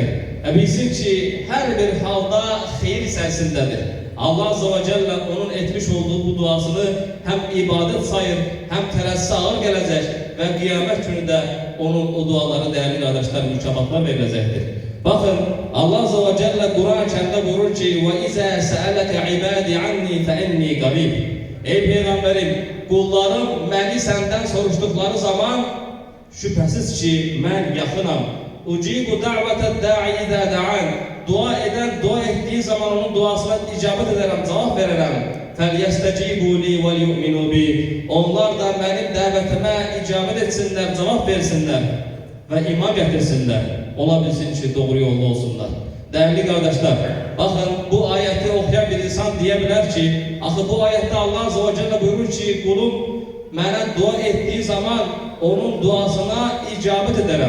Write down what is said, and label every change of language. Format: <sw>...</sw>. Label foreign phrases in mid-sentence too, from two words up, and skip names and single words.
<tr>Bilsin ki her bir halda hayır içerisindedir. Allah Azze ve Celle onun etmiş olduğu bu duasını hem ibadet sayır hem teresi ağır gelecek ve kıyamet gününde onun o duaları değerli kardeşler mükafatlar verilecektir. Bakın Allah Azze ve Celle Kur'an-ı Kerim'de buyurur ki</tr> <ar>وَاِذَا سَأَلَكَ عِبَادِ عَنِّي فَاِنِّي قَرِيبٍ.</ar> <tr>Ey Peygamberim, kullarım beni senden soruştukları zaman şüphesiz ki ben yakınam.</tr> <ar>اُجِيبُ دَعْوَةَ الدَّاعِ اِذَا دَعَانِ.</ar> <tr>Dua ettiği zaman onun duasına icabet ederim, cevap veririm.</tr> <ar>فَلْيَسْتَجِيبُوا لِي وَلْيُؤْمِنُوا بِي.</ar> <tr>Onlar da benim davetime icabet etsinler, cevap versinler ve iman getirsinler. Olabilsin ki doğru yolda olsunlar. Değerli kardeşler, bakın bu ayeti okuyan bir insan diyebilir ki, akı bu ayette Allah Azze ve Celle buyurur ki, kulum bana dua ettiği zaman onun duasına icabet ederim.</tr>